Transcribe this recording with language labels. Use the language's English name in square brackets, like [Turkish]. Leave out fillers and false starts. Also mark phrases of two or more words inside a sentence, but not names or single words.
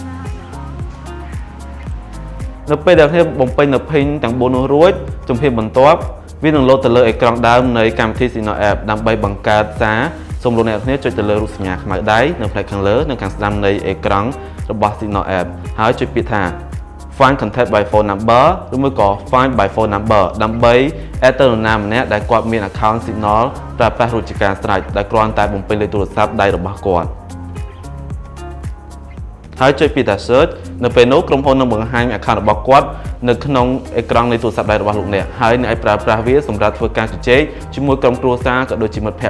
[Khmer] នៅពេលដែលអ្នកបំពេញនៅ page ទាំង4នោះរួចជំហានបន្ទាប់វានឹងលោតទៅលើអេក្រង់ដើមនៃកម្មវិធី Signal App ដើម្បីបង្កើតសារសូមលោកអ្នកគ្នាចុចទៅលើរូបសញ្ញាខ្មៅដៃនៅផ្នែកខាងលើនិងខាងស្ដាំនៃអេក្រង់របស់ Signal App ហើយចុចពាក្យថា [English] Find contact by phone number [Khmer] ឬមួយក៏ [English] Find by phone number [Khmer] ដើម្បី add ទៅនរណាម្នាក់ដែលគាត់មាន account Signal ប្រើប្រាស់រួចជាការស្រេចដែលគ្រាន់តែបំពេញលេខទូរស័ព្ទដៃរបស់គាត់ ហើយចុចពាក្យថា Search នៅពេលនោះក្រុមហ៊ុននឹងបង្ហាញ account របស់គាត់នៅក្នុងអេក្រង់នៃទូរស័ព្ទដៃរបស់លោកអ្នកហើយអ្នកអាចប្រើប្រាស់វាសម្រាប់ធ្វើការជជែកជាមួយក្រុមគ្រួសារក៏ដូចជាមិត្តភ័ក្តិ